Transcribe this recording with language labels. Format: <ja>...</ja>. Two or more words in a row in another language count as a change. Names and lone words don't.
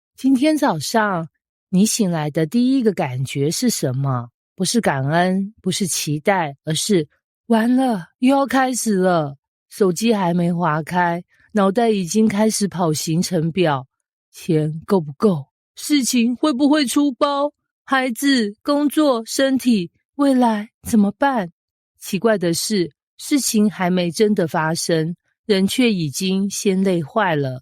<zh>今天早上你醒來的第一個感覺是什麼？不是感恩，不是期待，而是完了，又要開始了。手機還沒滑開，腦袋已經開始跑行程表。錢夠不夠？事情會不會出包？孩子、工作、身體，未來怎麼辦？奇怪的是，事情還沒真的發生，人卻已經先累壞了。</zh>